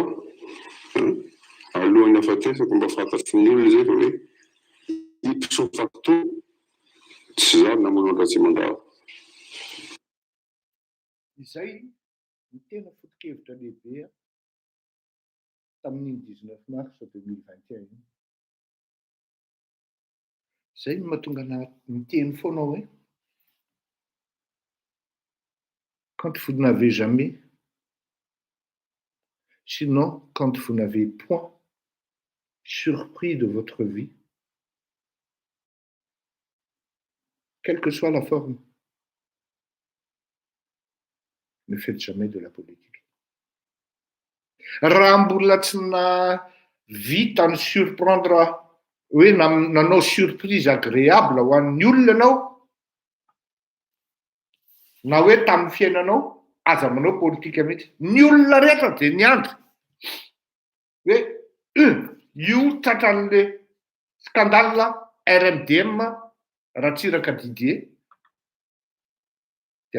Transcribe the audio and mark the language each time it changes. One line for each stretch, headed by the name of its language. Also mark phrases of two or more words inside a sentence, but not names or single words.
Malagasy: Alohan'ny afatesako mba fantatry ny olona zay fa hoe
Latin: ipso facto
Malagasy: tsy za namono Andratsimandava. Izay ny tena foto-kevitra lehibe tamin'ny 19 mars 2021 iny. Zay no mahatonga miteny foana hoe
French: quand vous n'avez jamais, sinon quand vous n'avez point surpris de votre vie, quelle que soit la forme, ne faites jamais de la politique.
Malagasy: Raha mbola tsy vita ny surprendre hoe nanao
French: surprise agréable
Malagasy: ho an'ny olona anao na hoe tamin'ny fiainanao aza manao politika mihitsy. Ny olona rehetra dia niandry hoe io tratran'
French: le scandale
Malagasy: RMDM Ratsiraka Didier dia